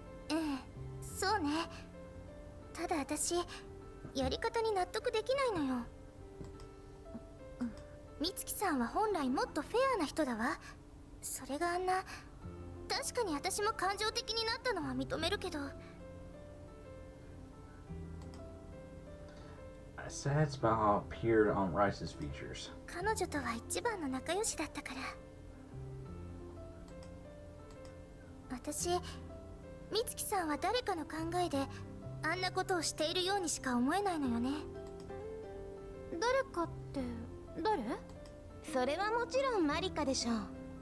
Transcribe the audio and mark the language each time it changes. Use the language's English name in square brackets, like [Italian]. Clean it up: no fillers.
[Japanese] ええ、そうね。ただ私、やり方に納得できないのよ。美月さんは本来もっとフェアな人だわ。それがあんな。確かに私も感情的になったのは認めるけど。 [English] A sad smile appeared on Rice's features. [Japanese] 彼女とは一番の仲良しだったから。私、美月さんは誰かの考えであんなことをしているようにしか思えないのよね。誰かって誰？それはもちろんマリカでしょう。